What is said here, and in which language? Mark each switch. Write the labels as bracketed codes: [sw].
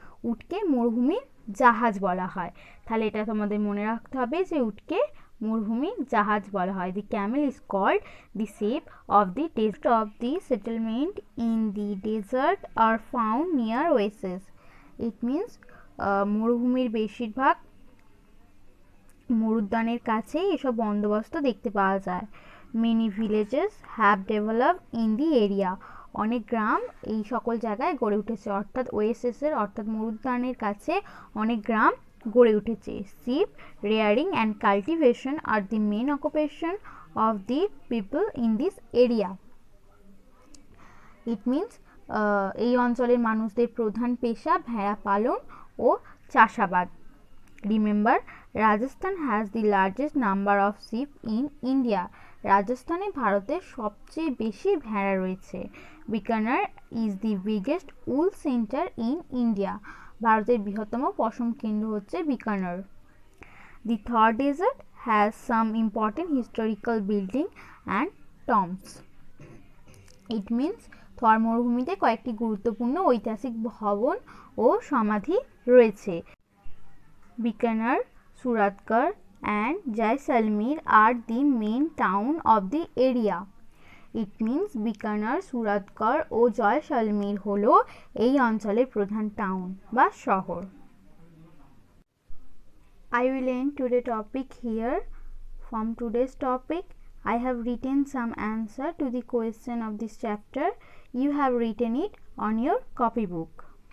[bn] উটকে মরুভূমির জাহাজ বলা হয়। তাহলে এটা তোমাদের মনে রাখতে হবে যে উটকে মরুভূমির জাহাজ বলা হয়। [en] The camel is called the sheep of the desert. Of the settlement in the desert are found near oases. It means [bn] মরুভূমির বেশিরভাগ মরুদ্যানের কাছে এসব বন্দোবস্ত দেখতে পাওয়া যায়। [en] Many villages have developed in the area. [bn] অনেক গ্রাম এই সকল জায়গায় গড়ে উঠেছে। অর্থাৎ ওয়েসেসের অর্থাৎ মরুদ্যানের কাছে অনেক গ্রাম গড়ে উঠেছে। [en] Sheep rearing and cultivation are the main occupation of the people in this area. It means [bn] এই অঞ্চলের মানুষদের প্রধান পেশা ভেড়া পালন ও চাষাবাদ। [en] Remember, Rajasthan has the largest number of sheep in India. [bn] রাজস্থানে ভারতের সবচেয়ে বেশি ভেড়া রয়েছে। [en] Bikaner is the biggest wool center in India. [bn] ভারতের বৃহত্তম পশম কেন্দ্র হচ্ছে Bikaner. [en] The Thar Desert has some important historical building and tombs. It means [bn] থর মরুভূমিতে কয়েকটি গুরুত্বপূর্ণ ঐতিহাসিক ভবন ও সমাধি রয়েছে। [en] Bikaner, Suratgarh and Jaisalmer are the main town of the area. It means [bn] Bikaner, Suratgarh ও জয়সালমীর হলো এই অঞ্চলের প্রধান টাউন বা শহর। [en] I will end today's topic here. From today's topic, I have written some answer to the question of this chapter. You have written it on your copybook.